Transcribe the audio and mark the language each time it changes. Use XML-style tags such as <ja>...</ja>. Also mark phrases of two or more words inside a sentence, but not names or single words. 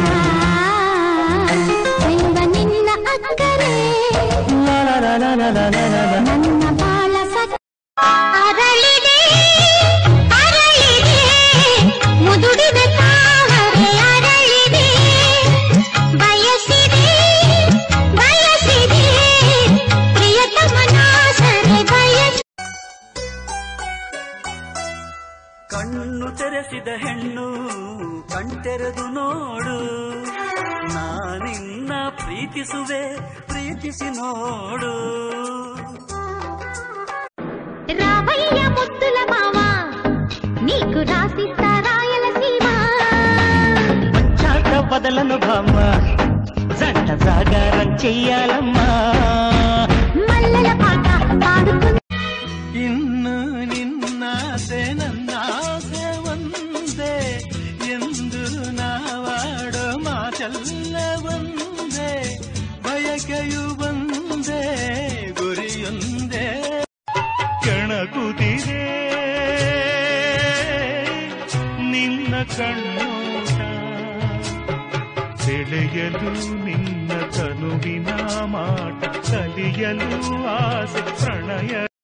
<kn>ನಿನ್ನ ಅಕ್ಕರೆ ನನ್ನ ಬಾಳ ಅರಳಿದೆ ಅರಳಿದೆ ಮುದುಡಿದ ತಾವರೆ ಅರಳಿದೆ ಬಯಸಿದೆ ಬಯಸಿದೆ ಪ್ರಿಯತಮನ ಸರೆ ಬಯಸ. ಕಣ್ಣು ತೆರೆಸಿದ ಹೆಣ್ಣು ಕಣ್ತೆರೆದು ನೋಡು. ನಾನಿನ್ನ ಪ್ರೀತಿಸುವೆ ಪ್ರೀತಿಸಿ ನೋಡು.</kn> <te>రావయ్య ముద్దుల మావ నీకు రాసిస్తా రాయలసీమ. చాట బదలను భామ జంట జాగారం చెయ్యాలమ్మా. మల్లెల పాట పాడుకు</te> <kn>ಇನ್ನು ನಿನ್ನಾಸೆ ನನ್ನಾಸೆ ಒಂದೇ ಎಂದು ನಾವಾಡೋ ಮಾತೆಲ್ಲ ಒಂದೇ ಬಯಕೆಯು ಒಂದೇ ಗುರಿಯೊಂದೇ. ಕೆಣಕುತ್ತಿದೆ ನಿನ್ನ ಕಣ್ಣೋಟ ಸೆಳೆಯಲು ನಿನ್ನ ತನುವಿನ ಮಾಟ ಕಲಿಯಲು ಆಸೆ ಪ್ರಣಯ.</kn>